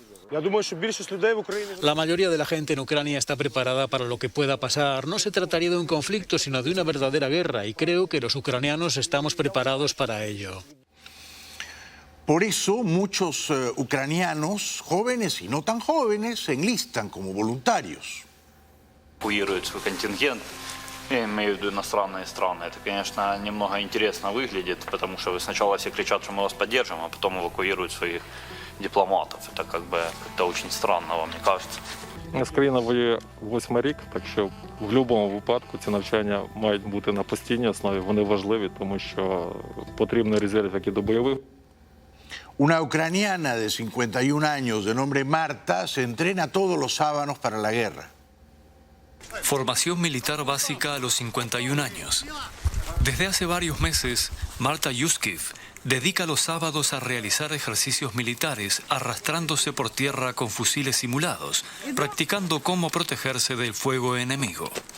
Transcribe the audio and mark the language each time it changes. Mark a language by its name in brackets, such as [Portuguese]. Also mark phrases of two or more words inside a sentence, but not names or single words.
[Spanish] La mayoría de la gente en Ucrania está preparada para lo que pueda pasar. No se trataría de un conflicto, sino de una verdadera guerra, y creo que los ucranianos estamos preparados para ello. Por eso muchos ucranianos, jóvenes y no tan jóvenes, se enlistan como voluntarios. [Russian] Эвакуируют свой контингент, я имею в виду иностранные страны. Это, конечно, немного интересно выглядит, потому что сначала все кричат, что мы вас поддержим, а потом эвакуируют своих дипломатов. Это как бы как-то очень странно, вам не кажется? [Ukrainian] У нас країна воює 8-й рік, так що в будь-якому випадку ці навчання мають бути на постійній основі. Вони важливі, тому що потрібний резерв як і до бойових. [Spanish] Una ucraniana de 51 años de nombre Marta se entrena todos los sábados para la guerra. Formación militar básica a los 51 años. Desde hace varios meses, Marta Yuskiv dedica los sábados a realizar ejercicios militares arrastrándose por tierra con fusiles simulados, practicando cómo protegerse del fuego enemigo.